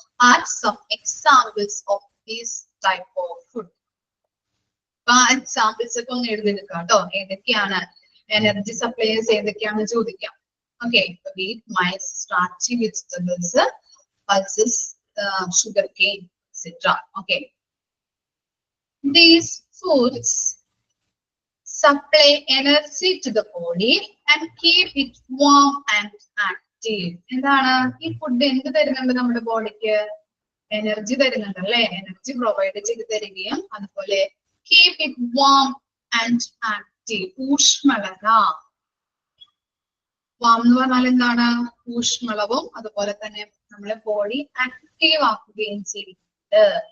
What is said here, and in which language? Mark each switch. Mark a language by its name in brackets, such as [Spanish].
[English] Are some examples of this type of food. [Malayalam] Examples ഒക്കെ ഒന്ന് എഴുതിയെടുക്കാം കേട്ടോ. ഏതൊക്കെയാണ് എനർജി സപ്ലയേഴ്സ്? ഏതൊക്കെയാണെന്ന് ചോദിക്കാം. [English] Okay. Wheat, maize, starchy, vegetables, pulses, sugar cane, etc. Okay. These foods supply energy to the body and keep it warm and active. [Malayalam] എന്താണ് ഈ food? എന്ത് തരുന്നുണ്ട് നമ്മുടെ ബോഡിക്ക്? എനർജി തരുന്നുണ്ട് അല്ലെ? [English] energy provide [Malayalam] ചെയ്ത് തരികയും അതുപോലെ [English] Keep it warm and active. [Malayalam] ഊഷ്മളത. Warm എന്ന് പറഞ്ഞാൽ എന്താണ്? ഊഷ്മളവും അതുപോലെ തന്നെ നമ്മളെ ബോഡി ആക്റ്റീവ് ആക്കുകയും ചെയ്യുന്നുണ്ട്.